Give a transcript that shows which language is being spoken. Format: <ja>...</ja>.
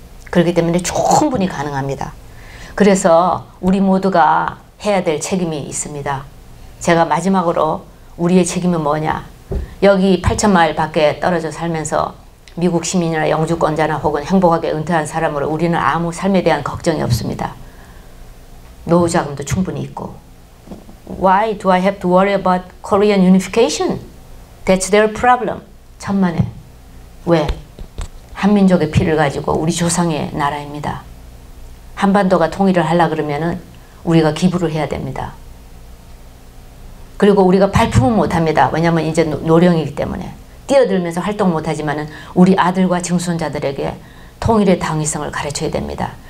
<ko>그렇기 때문에 충분히 가능합니다. 그래서 우리 모두가 해야 될 책임이 있습니다. 제가 마지막으로 우리의 책임은 뭐냐? 여기 8,000마일 밖에 떨어져 살면서 미국 시민이나 영주권자나 혹은 행복하게 은퇴한 사람으로 우리는 아무 삶에 대한 걱정이 없습니다. 노후 자금도 충분히 있고.</ko> <en>Why do I have to worry about Korean unification? That's their problem.</en> <ko>천만에. 왜? 한민족의 피를 가지고 우리 조상의 나라입니다. 한반도가 통일을 하려 그러면은 우리가 기부를 해야 됩니다. 그리고 우리가 발품은 못합니다. 왜냐하면 이제 노령이기 때문에. 뛰어들면서 활동 못하지만은 우리 아들과 증손자들에게 통일의 당위성을 가르쳐야 됩니다.</ko>